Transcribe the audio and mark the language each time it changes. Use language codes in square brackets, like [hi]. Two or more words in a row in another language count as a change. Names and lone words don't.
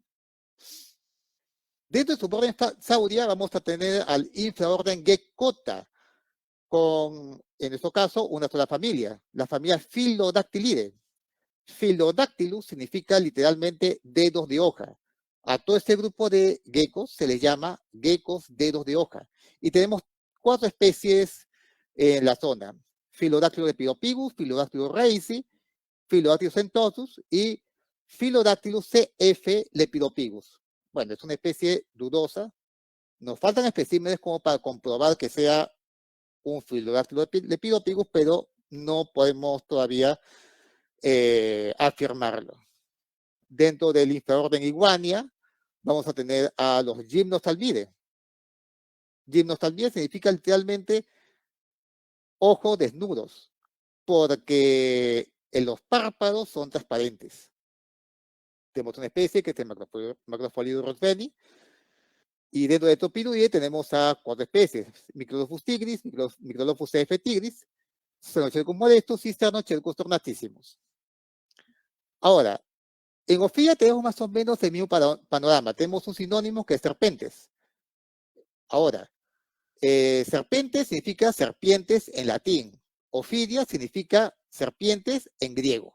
[es] Dentro de su orden Sauria vamos a tener al infraorden Geckota, con, en nuestro caso, una sola familia, la familia Philodactylidae. Philodactylus significa literalmente dedos de hoja. A todo este grupo de geckos se les llama geckos dedos de hoja. Y tenemos 4 especies en la zona. Philodactylus lepidopigus, Philodactylus reisi, Philodactylus centosus y Philodactylus cf. lepidopigus. Bueno, es una especie dudosa. Nos faltan especímenes como para comprobar que sea un Philodactylus lepidopigus, pero no podemos todavía afirmarlo. Dentro del infraorden Iguania vamos a tener a los Gymnostalbidae. Gymnostalbidae significa literalmente ojos desnudos, porque los párpados son transparentes. Tenemos una especie que es el Macropholidus rothbeni, y dentro de Topidoide tenemos a 4 especies: Microlophus tigris, Microlophus cf. tigris, Stenocercus modestus y Stenocercus tornatissimus. Ahora, en Ophidia tenemos más o menos el mismo panorama. Tenemos un sinónimo que es serpentes. Ahora, serpentes significa serpientes en latín. Ophidia significa serpientes en griego.